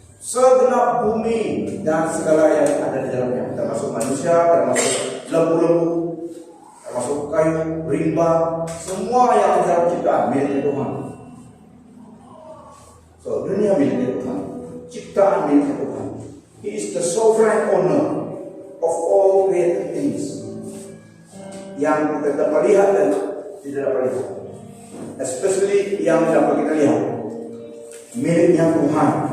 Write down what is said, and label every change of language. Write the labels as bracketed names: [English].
[Indonesian] Segenap bumi dan segala yang ada di dalamnya, termasuk manusia, termasuk lembu-lembu, termasuk kayu, rimba, semua yang di dalam ciptaan miliknya Tuhan. So dunia miliknya Tuhan, ciptaan miliknya Tuhan. [English] He is the sovereign owner of all created things. [Indonesian] Yang kita dapat lihat dan tidak dapat lihat, especially yang dapat kita lihat, miliknya Tuhan.